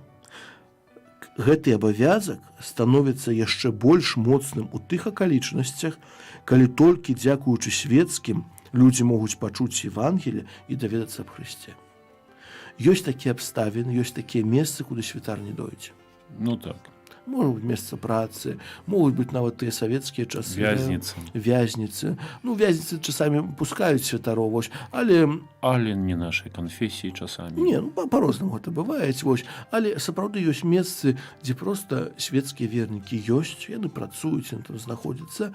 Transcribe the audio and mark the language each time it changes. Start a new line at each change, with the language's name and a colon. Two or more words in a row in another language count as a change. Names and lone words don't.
Belarusian: Гэты абавязак становіцца яшчэ больш моцным у тых акалічнасцях, калі толькі дзякуючы свецкім людзі могуць пачуць Евангелие і даведацца аб Хрысце. Ёсць такія абставіны, ёсць такія месцы, куды святар не дойдзе. Ну так.
Russian: Может быть,
Belarusian: место працы, могут быть нават тыя савецкія часы. Вязницы. Вязницы. Ну, вязницы часамі пускаюць святароў, вось, але Але не нашай канфесіі часамі. не, ну, по-рознаму гэта бывае, вось, але сапраўды ёсць месцы, дзе проста свецкія вернікі ёсць, яны працуюць, яны там знаходзяцца.